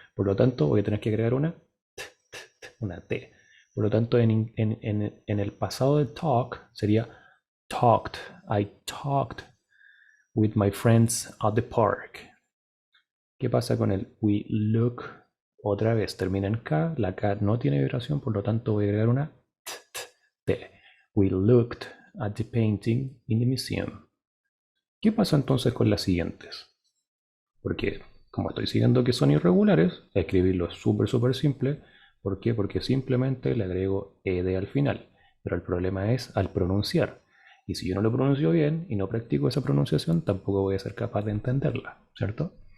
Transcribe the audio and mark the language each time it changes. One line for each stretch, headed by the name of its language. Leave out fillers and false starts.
Spanish: Por lo tanto, voy a tener que agregar una T. Por lo tanto, en el pasado de talk sería talked.
English: I talked with my friends at the park.
Spanish: ¿Qué pasa con el we look? Otra vez termina en K, la K no tiene vibración, por lo tanto voy a agregar una T.
English: We looked at the painting in the museum.
Spanish: ¿Qué pasa entonces con las siguientes? Porque como estoy siguiendo que son irregulares, escribirlo es súper simple. ¿Por qué? Porque simplemente le agrego ed al final. Pero el problema es al pronunciar. Y si yo no lo pronuncio bien y no practico esa pronunciación, tampoco voy a ser capaz de entenderla, ¿cierto?